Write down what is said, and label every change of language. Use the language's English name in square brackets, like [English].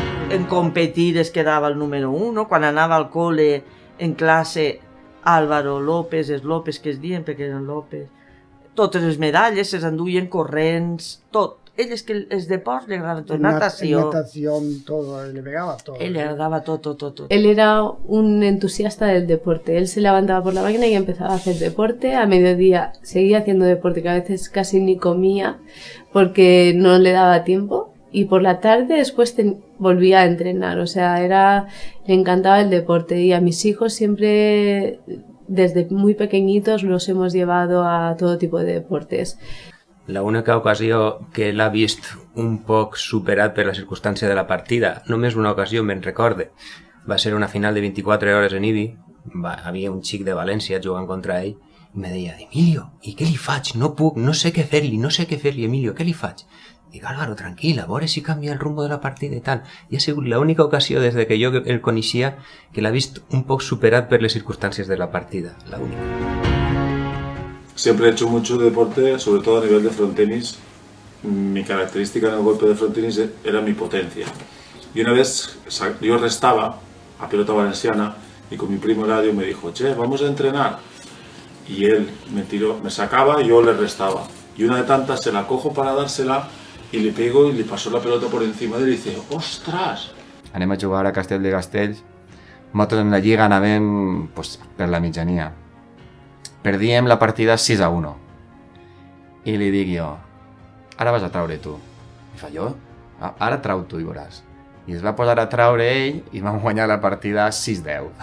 [Catalan] En competir es quedava el número 1, quan anava al col·le, en classe, Álvaro López, els López que es diuen, perquè eren López, totes les medalles se s'enduien corrents, tot. Ell és que els deports li agradaven tot, natació. [Spanish] Natación, todo, le pegaba todo. Él le agradaba todo. Él era un entusiasta del deporte. Él se levantaba por la mañana y empezaba a hacer deporte. A mediodía seguía haciendo deporte, que a veces casi ni comía porque no le daba tiempo. Y por la tarde después volvía a entrenar. O sea, le encantaba el deporte. Y a mis hijos siempre, desde muy pequeñitos, los hemos llevado a todo tipo de deportes. [Catalan] La única ocasió que l'ha vist un poc superat per la circumstància de la partida, només una ocasió me'n recorde, va ser una final de 24 hores en Ibi, havia un xic de València jugant contra ell, i me deia, Emilio, i què li faig? No puc, no sé què fer-li, Emilio, què li faig? Dic, Álvaro, tranquil, a veure si canvia el rumbo de la partida i tal. I ha sigut l'única ocasió des de que jo el coneixia que l'ha vist un poc superat per les circumstàncies de la partida, la única. [Spanish] Siempre he hecho mucho deporte, sobre todo a nivel de frontenis. Mi característica en el golpe de frontenis era mi potencia. Y una vez yo restaba a pelota valenciana y con mi primo Eladio me dijo, che, vamos a entrenar. Y él me sacaba y yo le restaba. Y una de tantas se la cojo para dársela y le pego y le paso la pelota por encima de él y dice, ¡ostras! [Catalan] Anem a jugar a Castell de Castells. Nosaltres en la lliga anàvem per la mitjania. Perdíem la partida 6-1. I li dic jo, ara vas a traure tu. I fa, jo? Ara trau tu i veuràs. I es va posar a traure ell i vam guanyar la partida 6-10.